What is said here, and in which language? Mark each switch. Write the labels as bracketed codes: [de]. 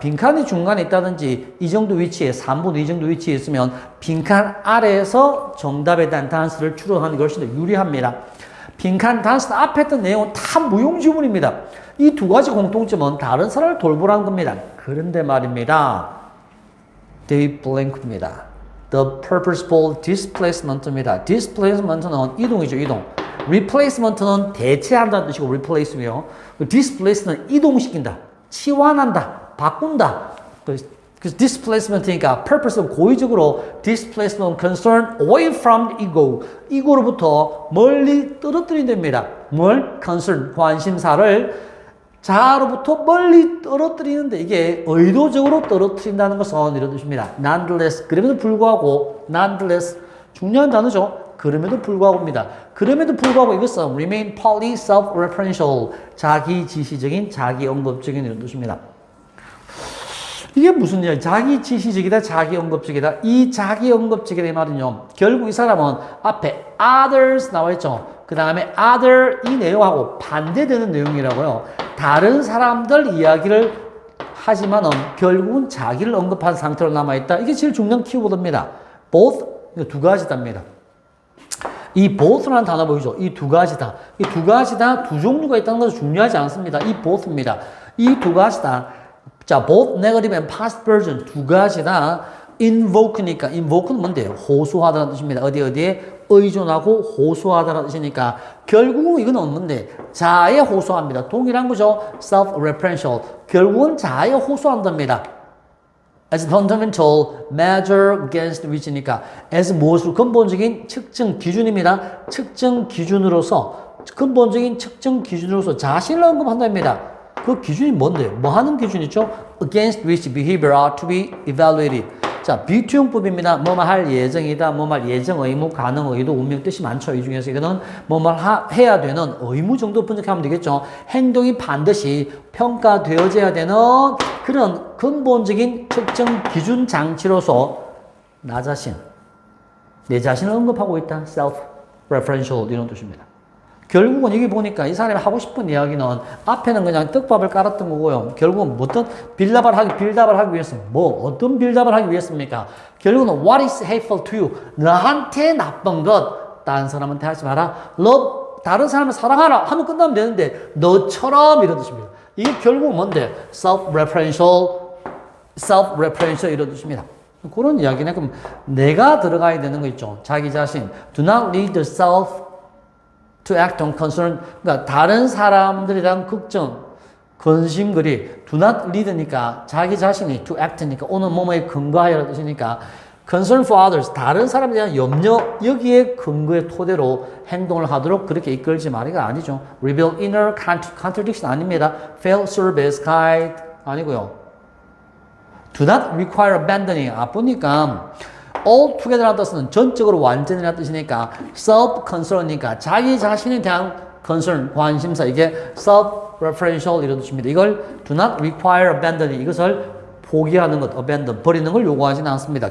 [ko] 빈칸이 중간에 있다든지 이 정도 위치에 3분의 2 정도 위치에 있으면 빈칸 아래에서 정답에 대한 단수를 추론하는 것이 더 유리합니다. 빈칸 단수 앞에 있던 내용은 다 무용지물입니다. 이 두 가지 공통점은 다른 사람을 돌보라는 겁니다. 그런데 말입니다. [en] they blank입니다. The purposeful displacement입니다. [ko] displacement는 이동이죠, 이동. replacement는 대체한다는 뜻이고 replace며 displace는 이동시킨다, 치환한다, 바꾼다. 그래서 displacement이니까 purpose는 고의적으로 displacement concern away from ego, ego로부터 멀리 떨어뜨린답니다. 뭘? concern, 관심사를 자아로부터 멀리 떨어뜨리는데 이게 의도적으로 떨어뜨린다는 것은 이런 뜻입니다. nonetheless, 그럼에도 불구하고 nonetheless, 중요한 단어죠. 그럼에도 불구하고입니다. 그럼에도 불구하고 이것은 [en] remain wholly self-referential, [ko] 자기 지시적인, 자기 언급적인 이런 뜻입니다. 이게 무슨 얘기야? 자기 지시적이다, 자기 언급적이다. 이 자기 언급적이다 이 말은요, 결국 이 사람은 앞에 others 나와 있죠. 그 다음에 other 이 내용하고 반대되는 내용이라고요. 다른 사람들 이야기를 하지만은 결국은 자기를 언급한 상태로 남아있다. 이게 제일 중요한 키워드입니다. both, 두 가지답니다. 이 both라는 단어 보이죠? 이 두 가지다. 이 두 가지다, 두 종류가 있다는 것은 중요하지 않습니다. 이 both입니다. 이 두 가지다. 자, both negative and positive version 두 가지다. invoke니까, invoke는 뭔데요? 호소하다는 뜻입니다. 어디에 의존하고 호소하다는 뜻이니까 결국은 이건 뭔데? 자아에 호소합니다. 동일한 거죠. self-referential. 결국은 자아에 호소한답니다. [en] as fundamental measure against which [ko] 니까 as 무엇으로 근본적인 측정 기준입니다. 측정 기준으로서 근본적인 측정 기준으로서 자신을 언급한답니다. 그 기준이 뭔데? 뭐 하는 기준이죠? [en] against which behavior are to be evaluated. [ko] 자, 비투용법입니다. 뭐뭐 할 예정이다. 뭐뭐 할 예정, 의무, 가능, 의도, 운명 뜻이 많죠. 이 중에서 이거는 뭐뭐 해야 되는 의무 정도 분석하면 되겠죠. 행동이 반드시 평가되어져야 되는 그런 근본적인 측정 기준 장치로서 나 자신, 내 자신을 언급하고 있다. self-referential 이런 뜻입니다. 결국은 여기 보니까 이 사람이 하고 싶은 이야기는 앞에는 그냥 떡밥을 깔았던 거고요. 결국은 어떤 빌답을 하기 위해서 어떤 빌답을 하기 위해서입니까? 결국은 [en] what is hateful to you? [ko] 나한테 나쁜 것 다른 사람한테 하지 마라. love 다른 사람을 사랑하라 하면 끝나면 되는데 너처럼 이런 뜻입니다. 이게 결국은 뭔데? self-referential 이런 뜻입니다. 그런 이야기네. 그럼 내가 들어가야 되는 거 있죠. 자기 자신. [en] Do not lead yourself to act on concern. [ko] 그러니까 다른 사람들에 대한 걱정, 근심거리. Do not lead니까 자기 자신이 to act니까 오는 뭐뭐에 근거하여라는 뜻이니까 [en] concern for others. [ko] 다른 사람에 대한 염려, 여기에 근거의 토대로 행동을 하도록 그렇게 이끌지 말이가 아니죠. [en] reveal inner contradiction [ko] 아닙니다. [en] fail service guide [ko] 아니고요. [en] Do not require abandoning. [ko] 보니까 all together라는 뜻은 전적으로 완전이라는 뜻이니까 self-concern이니까 자기 자신에 대한 concern, 관심사 이게 self-referential 이런 뜻입니다. 이걸 [en] do not require abandoning [ko] 이것을 포기하는 것, abandon, 버리는 걸 요구하지는 않습니다.